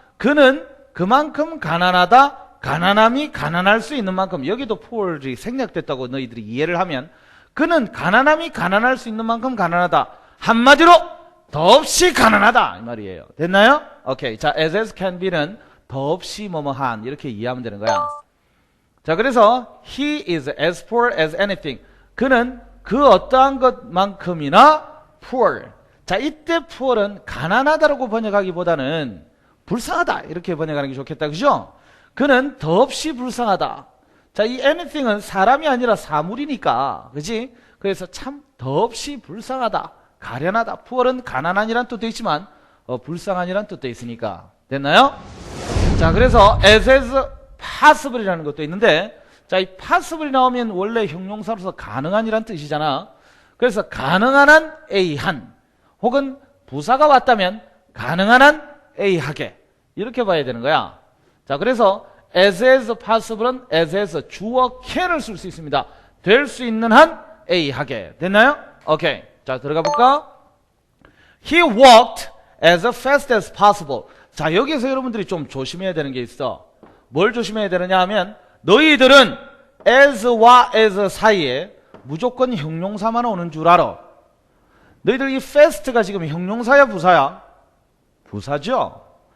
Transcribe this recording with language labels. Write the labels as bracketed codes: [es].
[ko] 그는 그만큼 가난하다. 가난함이 가난할 수 있는 만큼. 여기도 poor이 생략됐다고 너희들이 이해를 하면 그는 가난함이 가난할 수 있는 만큼 가난하다. 한마디로 더없이 가난하다 이 말이에요. 됐나요? 오케이. 자, as can be는 더없이 뭐뭐한 이렇게 이해하면 되는 거야. 자, 그래서 [en] he is as poor as anything. [ko] 그는 그 어떠한 것만큼이나 poor. 자, 이때 poor은 가난하다라고 번역하기보다는 불쌍하다 이렇게 번역하는 게 좋겠다. 그죠? 그는 더없이 불쌍하다. 자, 이 anything은 사람이 아니라 사물이니까, 그지? 그래서 참 더없이 불쌍하다, 가련하다. poor은 가난한이란 뜻도 있지만 불쌍한이란 뜻도 있으니까. 됐나요? 자, 그래서 as possible이라는 것도 있는데, 자, 이 possible이 나오면 원래 형용사로서 가능한이란 뜻이잖아. 그래서 가능한 한 A 한, 혹은 부사가 왔다면 가능한 한 A 하게, 이렇게 봐야 되는 거야. 자, 그래서 as possible은 as에서 주어 can을 쓸 수 있습니다. 될 수 있는 한 A 하게 됐나요? 오케이. 자, 들어가 볼까? [en] He walked as fast as possible. [ko] 자, 여기서 여러분들이 좀 조심해야 되는 게 있어. 뭘 조심해야 되느냐 하면 너희들은 as와 as 사이에 무조건 형용사만 오는 줄 알아. 너희들 이 fast가 지금 형용사야 부사야? 부사죠?